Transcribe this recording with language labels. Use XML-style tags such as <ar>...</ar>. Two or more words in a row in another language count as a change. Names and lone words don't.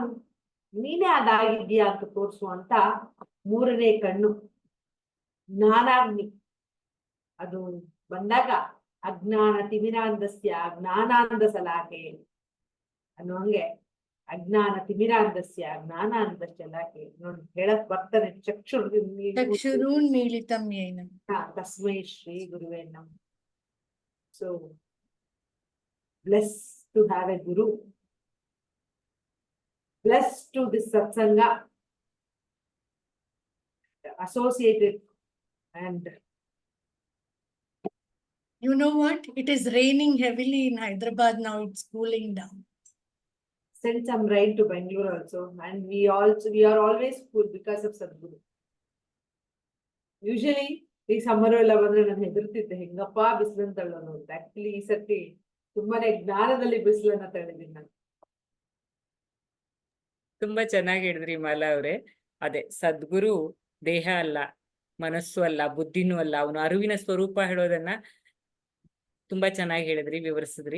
<kn>ನೀನೇ ಅದಾಗಿದ್ಯಾ ಅಂತ ತೋರಿಸುವಂತ ಮೂರನೇ ಕಣ್ಣು ಜ್ಞಾನಾಗ್ನಿ. ಅದು ಬಂದಾಗ</kn> <sa>ಅಜ್ಞಾನ ತಿಮಿರಾಂಧಸ್ಯ ಜ್ಞಾನಾಂಧ ಸಲಾಕೆ</sa> <kn>ಅನ್ನುವಂಗೆ,</kn> <sa>ಅಜ್ಞಾನ ತಿಮಿರಾಂಧಸ್ಯ ಜ್ಞಾನಾಂಧ ಸಲಾಕೆ</sa> <kn>ನೋಡಿ ಹೇಳಕ್ ಬರ್ತಾನೆ.</kn> <sa>ಚಕ್ಷುರುನ್ಮೀಲಿತಂ ಯೇನ ತಸ್ಮೈ ಶ್ರೀ ಗುರುವೇ ನಮಃ.</sa> <en>so bless to have a guru, blessed to this satsanga, associated. And you know what? It is raining heavily in Hyderabad now. It's cooling down. Send some rain to Bangalore also, and we are always cool because of Sadguru.</en> <kn>Usually ಈ ಸಮ್ಮರ್ ಎಲ್ಲ ಬಂದ್ರೆ ನಾನು ಹೆದರ್ತಿದ್ದೆ, ಹೆಂಗಪ್ಪ ಬಿಸಿಲನ್ನು ತಳ್ಳೋದು ಅಂತ. ಆಕ್ಚುಲಿ ಈ ಸರ್ತಿ ತುಂಬಾನೇ ಜ್ಞಾನದಲ್ಲಿ ಬಿಸಿಲನ್ನ ತಳ್ಳಿದ್ದೀನಿ ನಾನು. ತುಂಬಾ ಚೆನ್ನಾಗಿ ಹೇಳಿದ್ರಿ ಮಾಲಾ ಅವ್ರೆ. ಅದೇ ಸದ್ಗುರು ದೇಹ ಅಲ್ಲ, ಮನಸ್ಸು ಅಲ್ಲ, ಬುದ್ಧಿನೂ ಅಲ್ಲ, ಅವನು ಅರಿವಿನ ಸ್ವರೂಪ ಹೇಳೋದನ್ನ ತುಂಬಾ ಚೆನ್ನಾಗಿ ಹೇಳಿದ್ರಿ, ವಿವರಿಸಿದ್ರಿ.</kn>